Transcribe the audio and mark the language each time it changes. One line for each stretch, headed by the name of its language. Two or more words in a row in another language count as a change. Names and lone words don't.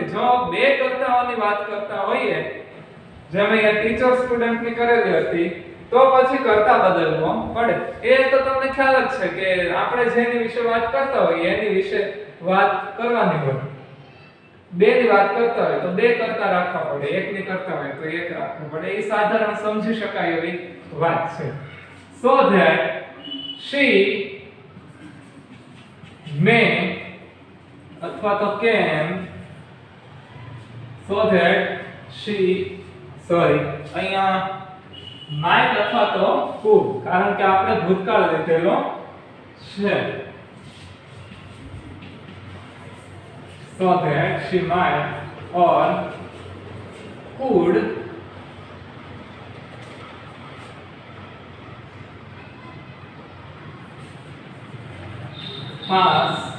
Gujarati: જો બે કર્તાઓની વાત કરતા હોઈએ, જેમ અહીંયા
English: teacher student's
Gujarati: કરેલી હતી, તો પછી કર્તા બદલવો પડે. એ તો તમને ખ્યાલ જ છે કે આપણે જેની વિશે વાત કરતા હોઈએ એની વિશે વાત કરવાની હોય. બે ની વાત કરતા હોય તો બે કર્તા રાખવા પડે, એક ની કરતા હોય તો એક રાખવું પડે. એ સાધારણ સમજી શકાય એવી વાત છે.
English: So that she may
Gujarati: અથવા તો
English: can, so that she, sorry,
Gujarati: અહીંયા might અથવા તો could, કારણ કે આપણે ભૂતકાળ લીધેલો છે.
English: So that she might or could pass